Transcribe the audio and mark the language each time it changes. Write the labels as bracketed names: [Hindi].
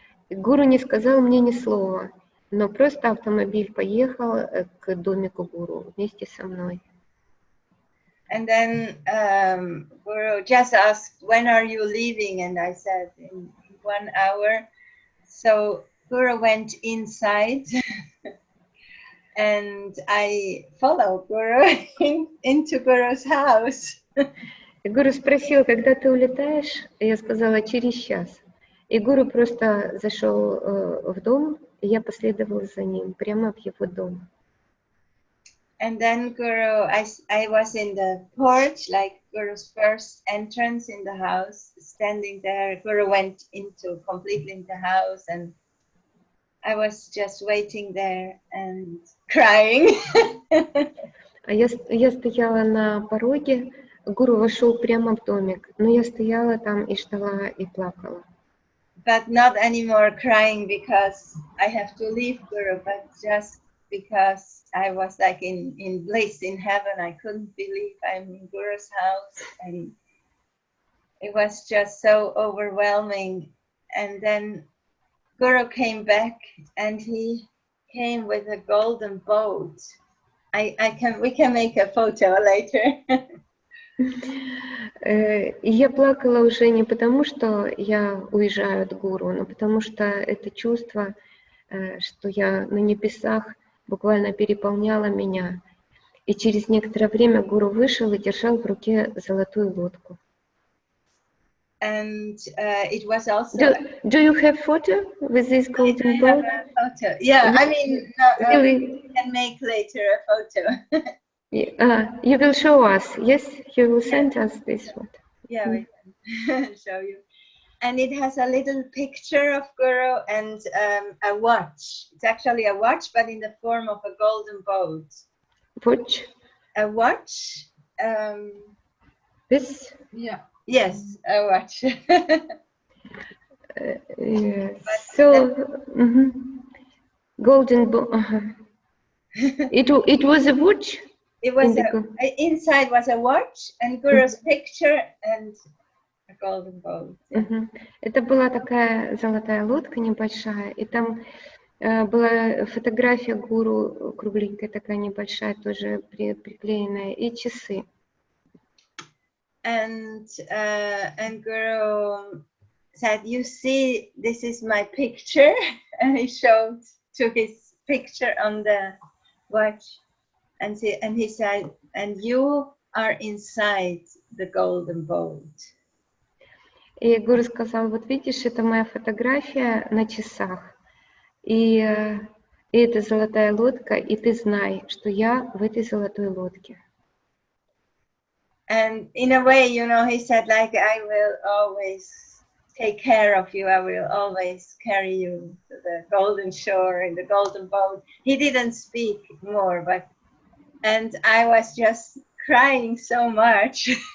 [Russian] Гуру не сказал мне ни слова, но просто автомобиль поехал к домику гуру вместе со мной. [English] And then Guru just asked, when are you leaving? And I said, in 1 hour. So Guru went inside and I followed Guru into Guru's house. [Russian] И гуру спросил, когда ты улетаешь? И я сказала, через час. И гуру просто зашел в дом, и я последовала за ним, прямо в его дом. [English] And then Guru, I was in the porch, like Guru's first entrance in the house, standing there. Guru went completely into the house, and I was just waiting there and crying. [Russian] А я стояла на пороге, гуру вошел прямо в домик, но я стояла там и ждала, и плакала. [English] But not anymore crying because I have to leave Guru, but just because I was like in bliss in heaven. I couldn't believe I'm in Guru's house, and it was just so overwhelming. And then Guru came back and he came with a golden boat. We can make a photo later. [Russian] И я плакала уже не потому, что я уезжаю от гуру, но потому что это чувство, что я на небесах, буквально переполняло меня. И через некоторое время гуру вышел и держал в руке золотую лодку. [English] And it was also... Do you have photo with this golden boat? I have a photo. Yeah, I mean, we can make later a photo. You will show us, yes? You will send us this photo. Yeah, we can show you. And it has a little picture of Guru and a watch. It's actually a watch, but in the form of a golden boat. Watch? A watch. This? Yeah. Yes, a watch. Yes. So, golden boat. It was a watch? It was inside was a watch and Guru's picture and a golden boat. [Russian] Это была такая золотая лодка небольшая, и там была фотография гуру, кругленькая такая небольшая, тоже приклеенная, и часы. [English] And Guru said, "You see, this is my picture," and he took his picture on the watch, and he said, "And you are inside the golden boat." [Russian] И гуру сказал, вот видишь, это моя фотография на часах, и это золотая лодка, и ты знай, что я в этой золотой лодке. [English] And in a way, you know, he said, like, I will always take care of you. I will always carry you to the golden shore in the golden boat. He didn't speak more, and I was just crying so much.